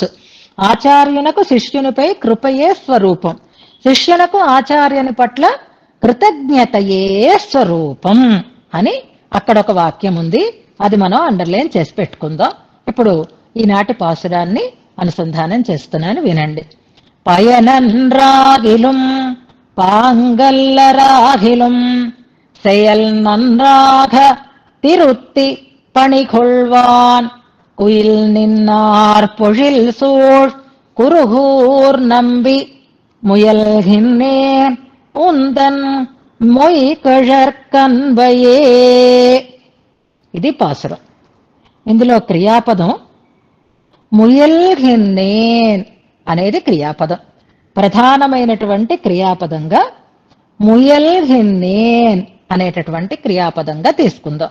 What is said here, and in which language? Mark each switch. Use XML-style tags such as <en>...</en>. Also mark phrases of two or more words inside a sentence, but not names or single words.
<te>ఆచార్యునకు శిష్యునిపై కృపయే స్వరూపం, శిష్యునకు ఆచార్యుని పట్ల కృతజ్ఞతయే స్వరూపం అని అక్కడ ఒక వాక్యం ఉంది. అది మనం అండర్లైన్ చేసి పెట్టుకుందాం. ఇప్పుడు ఈనాటి పాసురాన్ని అనుసంధానం చేస్తున్నాను, వినండి.</te> <ta>பயனன்றாகிலும் பாங்கல்லராகிலும் செயல் நன்றாக திருத்தி பணிகொள்வான் குயில் நின்னார் பொழில் சூழ் குருகூர் நம்பி முயல்கின்றேன் உந்தன் மொய் கழற்கன்பையே.</ta> <te>ఇది పాసురం. ఇందులో క్రియాపదం ముయల్గిన్నేన్ అనేది క్రియాపదం. ప్రధానమైనటువంటి క్రియాపదంగా ముయల్గిన్నేన్ అనేటటువంటి క్రియాపదంగా తీసుకుందాం.</te>